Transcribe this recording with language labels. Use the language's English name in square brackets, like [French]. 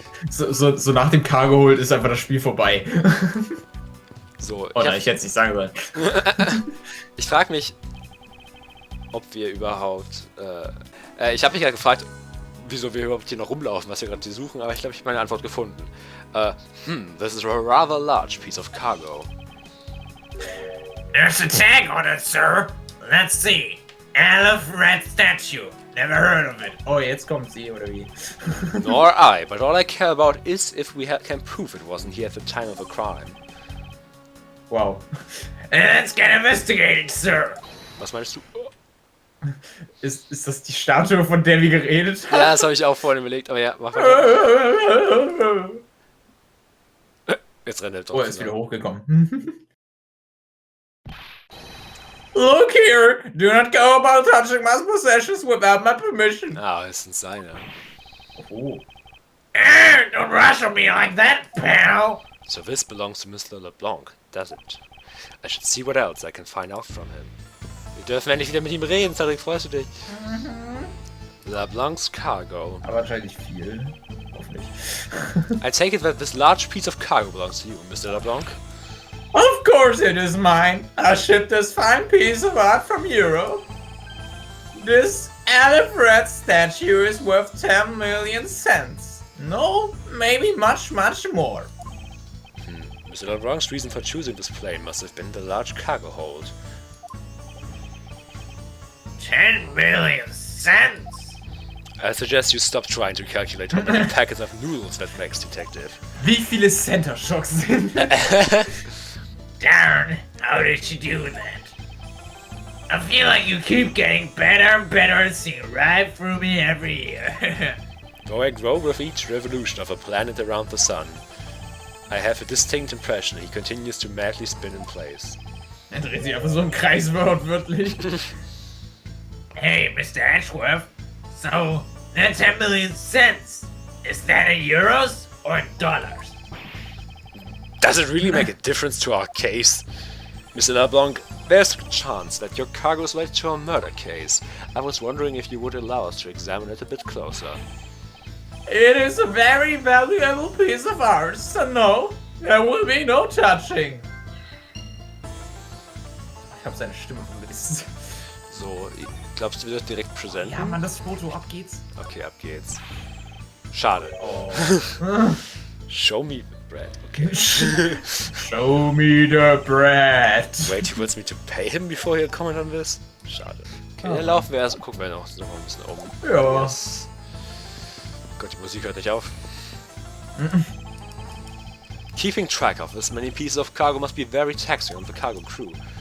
[German] So nach dem Cargo Hold ist einfach das Spiel vorbei. So, Oder ich hätte es nicht sagen sollen. Ich frage mich, ob wir überhaupt... ich habe mich ja gefragt, wieso wir überhaupt hier noch rumlaufen, was wir gerade hier suchen, aber ich glaube, ich habe meine Antwort gefunden. [English] This is a rather large piece of cargo. There's a tag on it, sir. Let's see. Elf red statue. Never heard of it. [German] Oh, jetzt kommt sie, oder wie? [English] Nor I, but all I care about is if we can prove it wasn't here at the time of the crime. Wow. Let's get investigating, sir. [German] Was meinst du? Ist das die Statue, von der wir geredet haben? Ja, das habe ich auch vorhin überlegt, aber ja, mach mal. Jetzt rennt er drauf. Oh, er ist wieder hochgekommen. [English] Look here! Do not go about touching my possessions without my permission. [German] Ah, es sind seine. Oh. [English] Don't rush on me like that, pal. So this belongs to Mr. LeBlanc, does it? I should see what else I can find out from him. [German] Wir dürfen endlich wieder mit ihm reden, Cedric, freust du dich? [English] LeBlanc's cargo. [German] Aber wahrscheinlich viel. Hoffentlich. [English] I take it that this large piece of cargo belongs to you, Mr. LeBlanc. Of course it is mine. I shipped this fine piece of art from Europe. This Elf red statue is worth 10 million cents. No, maybe much more. Mr. LeBlanc's reason for choosing this plane must have been the large cargo hold. 10 million cents. I suggest you stop trying to calculate how many packets of noodles that makes, detective. [German] Wie viele Center Shocks sind? [English] Darn, how did you do that? I feel like you keep getting better and better and seeing right through me every year. Though I grow with each revolution of a planet around the sun, I have a distinct impression he continues to madly spin in place. [German] Er dreht sich einfach so im Kreis wortwörtlich. [English] Hey, Mr. Edgeworth. So, that 10 million cents, is that in euros or in dollars? Does it really make a difference to our case? Mr. LeBlanc, there's a chance that your cargo is related to a murder case. I was wondering if you would allow us to examine it a bit closer. It is a very valuable piece of art, so no, there will be no touching. [German] Ich hab seine Stimme vermisst. So, glaubst du, wir das direkt präsenten? Ja, Mann, das Foto, ab geht's. Okay, ab geht's. Schade. Oh. [English] Show me the bread, okay. Show me the bread. Wait, he wants me to pay him before he'll comment on this? [German] Schade. Okay, dann laufen wir erst, gucken wir noch ein bisschen um. Ja. [English] Yes. [German] Gott, die Musik hört nicht auf. [English] Keeping track of this many pieces of cargo must be very taxing on the cargo crew.